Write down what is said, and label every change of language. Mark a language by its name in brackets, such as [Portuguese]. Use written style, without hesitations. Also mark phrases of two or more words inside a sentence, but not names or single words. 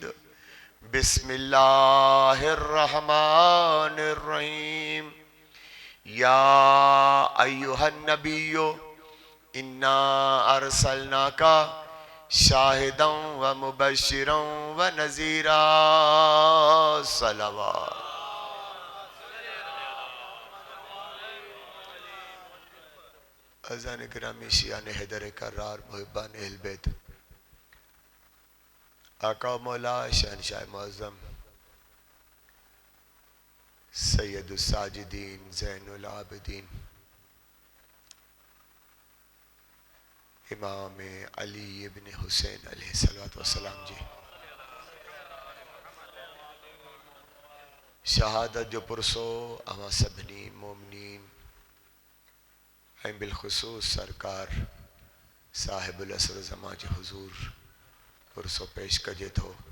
[Arabic] بسم الله الرحمن الرحيم. يا أيها النبي إنا أرسلناك شاهدا ومبشرا ونذيرا. [Sindhi] सलावत। अज़ान गिरामी शियान हैदर करार मुहिब्बान अहल बैत आका मौला शहनशाह मुअज़्ज़म सैयदुस साजिदीन ज़ैनुल आबिदीन इमाम अली इब्न हुसैन [Arabic] عليه الصلاة والسلام [Sindhi] जी शहादत जो पुरसो अवां सभिनी मोमिनीन ऐं बिलख़ुसूस सरकार साहिबुल असर ज़मा जे हुज़ूर पुरसो पेश कजे थो।